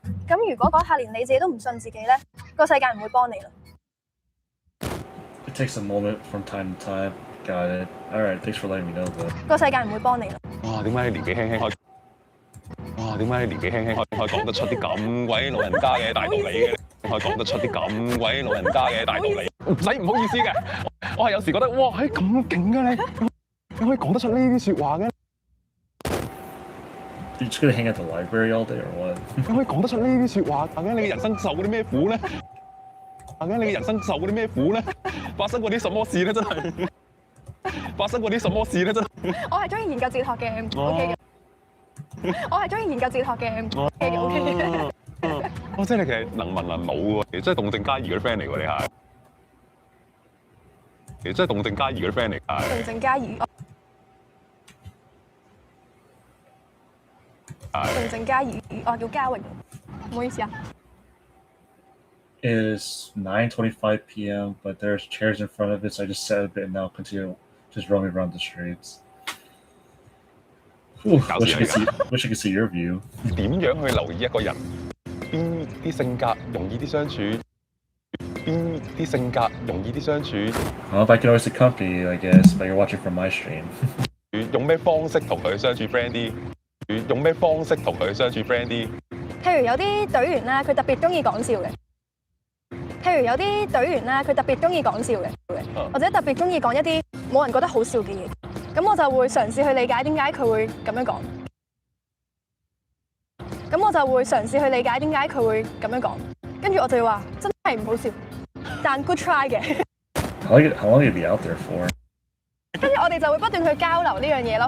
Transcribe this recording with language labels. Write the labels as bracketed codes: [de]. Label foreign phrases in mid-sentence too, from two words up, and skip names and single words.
[yue] 咁如果嗰下連你自己都唔信自己咧，個世界唔會幫你啦。 [en] It takes a moment from time to time. Got it. All right. Thanks for letting me know, though. [yue] 個世界唔會幫你啦。哇！點解你年紀輕輕開？哇！點解你年紀輕輕開講得出啲咁鬼老人家嘅大道理嘅？可以講得出啲咁鬼老人家嘅大道理？唔使唔好意思嘅，我係有時覺得哇，咁勁嘅你可以講得出呢啲説話嘅。 [en] You're just gonna hang at the library all day or what? [yue] 你可以講得出呢啲説話，究竟你嘅人生受過啲咩苦咧？究竟你嘅人生受過啲咩苦咧？發生過啲什麼事咧？真係發生過啲什麼事咧？真係。我係中意研究哲學嘅，OK 嘅。我係中意研究哲學嘅，OK 嘅，OK 嘅。哦，即係你其實能文能武喎，即係動靜皆宜嗰啲 friend 嚟喎，你係。其實真係動靜皆宜嗰啲 friend 嚟㗎。動靜皆宜。動靜皆宜，我叫嘉榮，唔好意思啊。 [en] It's 9:25 p.m., but there's chairs in front of it, so I just sat a bit and now continue just roaming around the streets. Wish I could see your view. [yue] 點樣去留意一個人？邊啲性格容易啲相處？邊啲性格容易啲相處？ [en] Well, if I can always accompany you, I guess, but you're watching from my stream. [yue] 用咩方式同佢相處 friend 啲？用咩方式同佢相處 friend 啲？譬如有啲隊員啦，佢特別中意講笑嘅。譬如有啲隊員啦，佢特別中意講笑嘅，或者特別中意講一啲冇人覺得好笑嘅嘢。咁我就會嘗試去理解點解佢會咁樣講。咁我就會嘗試去理解點解佢會咁樣講。跟住我就會話真係唔好笑，但 [en] good try [yue] 嘅。 [en] How long you be out there for? [yue] 跟住我哋就會不斷去交流呢樣嘢咯。